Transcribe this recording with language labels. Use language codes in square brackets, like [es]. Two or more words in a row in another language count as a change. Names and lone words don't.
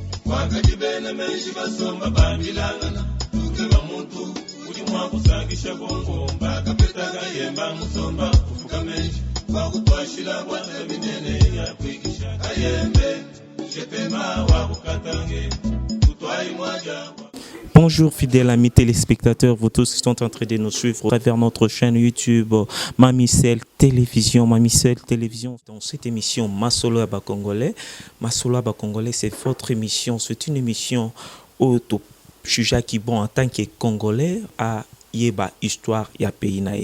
[lu] wakajibene menshi basomba bandilangana tukeba muntu uli mwakusangisha bongo mpaka petaga yemba musomba kufuka menshi wakutwashila bwana binene ya kwigisha kayembe shepema wakukatange kutwai mwaja. [fr] Bonjour fidèles amis téléspectateurs, vous tous qui sont en train de nous suivre à travers notre chaîne YouTube Mamicel Télévision. Mamicel Télévision, dans cette émission Masolo Aba Congolais. Masolo Aba Congolais, c'est votre émission. C'est une émission où tout sujet qui bon en tant que Congolais à [ln] yeba histoire ya pays nae.